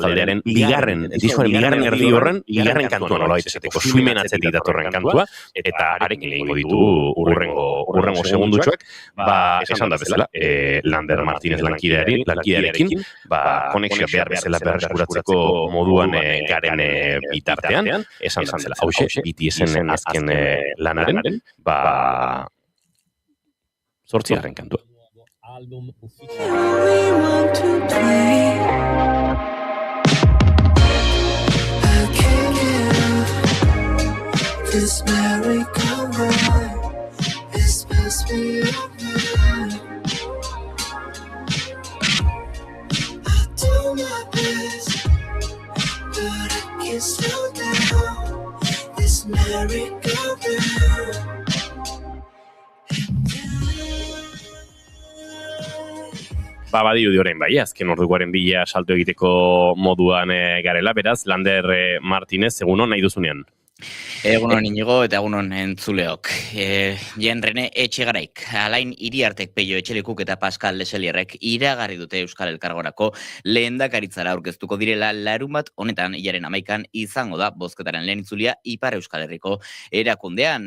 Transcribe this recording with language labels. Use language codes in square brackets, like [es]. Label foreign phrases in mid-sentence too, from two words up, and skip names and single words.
[eu] taldearen diskoaren bigarren erdi horren, bigarren kantua nola esateko, suimen atzetik datorren kantua, eta arekin egingo ditu urrengo segundutxoak, esan da bezala, Lander Martínez lankidearekin, konexioa behar bezala berreskuratzeko moduan garen bitartean, esan zela, hauxe, BTS-en azken lanaren, 8. kantua. [en] This merry-go-round is past me. I do my best, but I can't slow down this merry-go-round. [eu] Badirudi orain azken ordukoaren bila salto egiteko moduan garela, beraz, Lander Martínez, egunon nahi duzunean. Egunon Inigo eta egunon entzuleok. Jen Rene Etxegaraik, Alain Iriartek, Peio Etxelikuk eta Pascal Leselierrek iragarri dute Euskal Elkargorako lehendakaritzara aurkeztuko direla larunbat honetan hilaren 11 izango da bozketaren lehen itzulia Ipar Euskal Herriko erakundean.